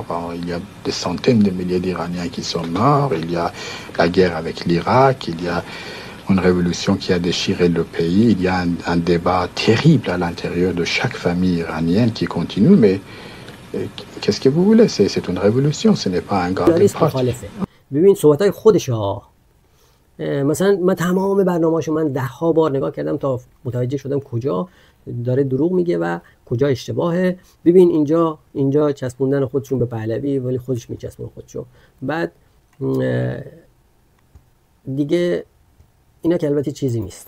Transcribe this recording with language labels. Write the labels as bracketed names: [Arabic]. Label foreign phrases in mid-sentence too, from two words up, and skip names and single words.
[French] Il y a des centaines de milliers d'Iraniens qui sont morts, il y a la guerre avec l'Irak, il y a une révolution qui a déchiré le pays, il y a un débat terrible à l'intérieur de chaque famille iranienne qui continue, mais qu'est-ce que vous voulez? C'est une révolution, ce n'est pas un garde parti. [Persian] ببین صحبتای خودش ها. مثلا من تمام برنامه‌اشو من 10 بار نگاه کردم تا متوجه شدم کجا داره دروغ میگه و کجا اشتباهه. ببین اینجا چسبوندن خودشون به پهلوی ولی خودش میچسبونه خودشو. بعد دیگه اینا که البته چیزی نیست.